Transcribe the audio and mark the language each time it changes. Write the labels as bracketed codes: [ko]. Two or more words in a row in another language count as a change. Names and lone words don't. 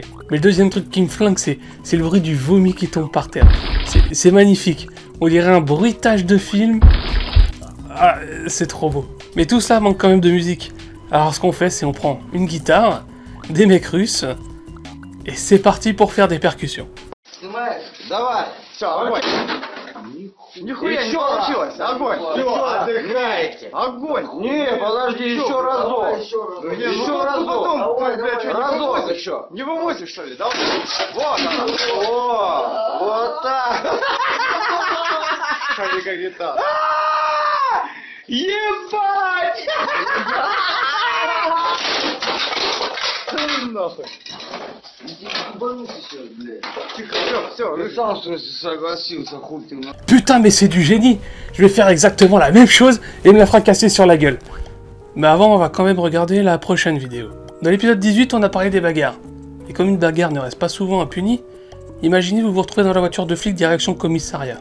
[fr] Mais le deuxième truc qui me flingue, c'est le bruit du vomi qui tombe par terre. C'est magnifique. On dirait un bruitage de film. Ah, c'est trop beau. Mais tout cela manque quand même de musique. Alors ce qu'on fait, c'est on prend une guitare, des mecs russes, et c'est parti pour faire des percussions. [ru] Нихуя не получилось! Огонь! Все, отдыхайте! Огонь! Не, подожди, еще разок! Еще разок! Разок еще! Не вывозишь, что ли? Да? Вот она! О! Вот так! Смотри, как гитара! Ебать! Нахуй! [fr] Putain, mais c'est du génie! Je vais faire exactement la même chose et me la fracasser sur la gueule. Mais avant, on va quand même regarder la prochaine vidéo. Dans l'épisode 18, on a parlé des bagarres. Et comme une bagarre ne reste pas souvent impunie, imaginez vous vous retrouvez dans la voiture de flic direction commissariat.